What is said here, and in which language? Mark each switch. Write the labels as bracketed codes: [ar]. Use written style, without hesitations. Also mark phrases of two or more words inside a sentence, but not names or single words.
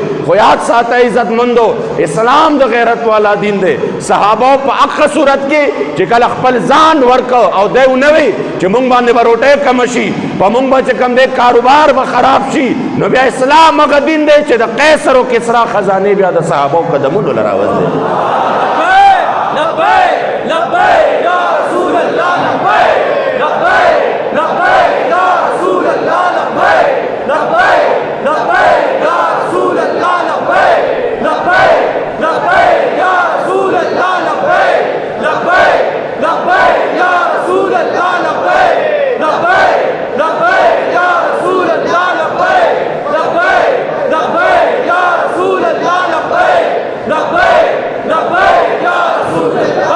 [ps] خو یاد ساته عزتمندو اسلام د غیرت والا دین دی. صحابو په هغه صورت کې چې کله خپل ځان ورکه او دی ونه وي چې مونږ باندې به روټۍ کمه شي، په مونږ به چې کوم دی کاروبار به خراب شي، نو بیا اسلام هغه دین دی چې د قیصر و کسرا خزانې بیا د صحابو قدمونو له راوځي. [ar] لبیک لبیک یا رسول اللہ، لبیک لبیک لبیک یا رسول اللہ، لبیک لبیک لبیک یا رسول اللہ، لبیک لبیک لبیک یا رسول اللہ، لبیک لبیک لبیک یا رسول اللہ، لبیک لبیک لبیک یا رسول اللہ، لبیک لبیک لبیک یا رسول اللہ، لبیک لبیک لبیک یا رسول اللہ.